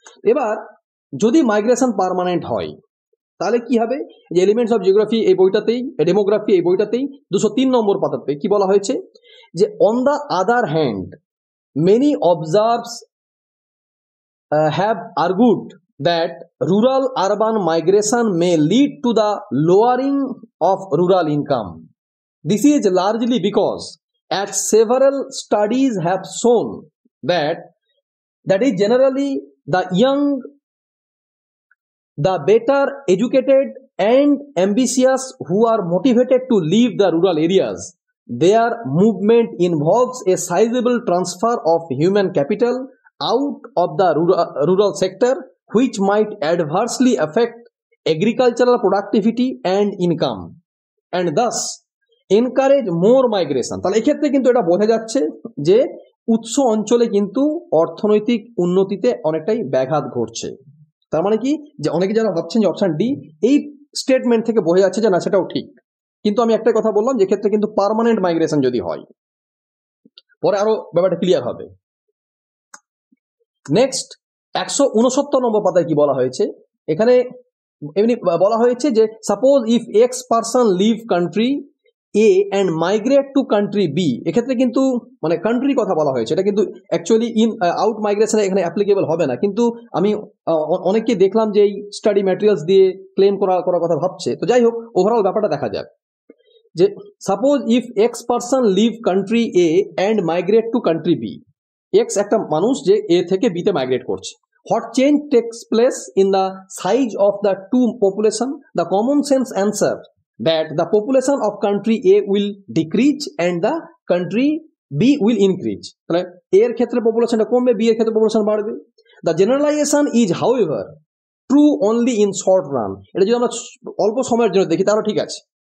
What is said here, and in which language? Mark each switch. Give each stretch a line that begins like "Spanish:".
Bangla: এবার যদি migration permanent হয় তাহলে কি হবে, যে এলিমেন্টস অফ জিওগ্রাফি এই বইটাতেই, ডেমোগ্রাফি এই বইটাতেই 203 নম্বর পাতাতে কি বলা হয়েছে, যে
English: On the other hand many observers have argued that rural urban migration may lead to the lowering of rural income. This is largely because, as several studies have shown, that is generally the young, the better educated and ambitious who are motivated to leave the rural areas. Their movement involves a sizable transfer of human capital out of the rural sector, which might adversely affect agricultural productivity and income, and thus encourage more migration.
Bangla: তাহলে এক্ষেত্রে কিন্তু এটা বোঝা যাচ্ছে যে উৎস অঞ্চলে কিন্তু অর্থনৈতিক উন্নতিতে অনেকটাই ব্যাঘাত ঘটছে। তার মানে কি, যে অনেকে যারা ভাবছেন যে অপশন ডি, এই স্টেটমেন্ট থেকে বোঝা যাচ্ছে যে না সেটাও ঠিক, কিন্তু আমি একটাই কথা বললাম যে ক্ষেত্রে কিন্তু পার্মানেন্ট মাইগ্রেশন যদি হয়, পরে আরো ব্যাপারটা ক্লিয়ার হবে। নেক্সট 169 নম্বর পাতায় কি বলা হয়েছে, এখানে এমনি বলা হয়েছে যে
English: suppose if X person leave country A and migrate to country B,
Bangla: এক্ষেত্রে কিন্তু মানে কান্ট্রির কথা বলা হয়েছে, এটা কিন্তু অ্যাকচুয়ালি ইন আউট মাইগ্রেশনে এখানে অ্যাপ্লিকেবল হবে না, কিন্তু আমি অনেককে দেখলাম যে এই স্টাডি ম্যাটেরিয়ালস দিয়ে ক্লেম করার কথা ভাবছে। তো যাই হোক, ওভারঅল ব্যাপারটা দেখা যাক, যে
English: suppose if X person leave country A and migrate to country B,
Bangla: x একটা মানুষ যে এ থেকে বিতে মাইগ্রেট করছে,
English: what change takes place in the size of the two population? The common sense answer that the population of country A will decrease and the country B will increase.
Bangla: তাহলে A এর ক্ষেত্রে পপুলেশনটা কমবে, B এর ক্ষেত্রে population বাড়বে।
English: The generalization is however true only in short run.
Bangla: এটা যদি আমরা অল্প সময়ের জন্য দেখি তাহলে ঠিক আছে।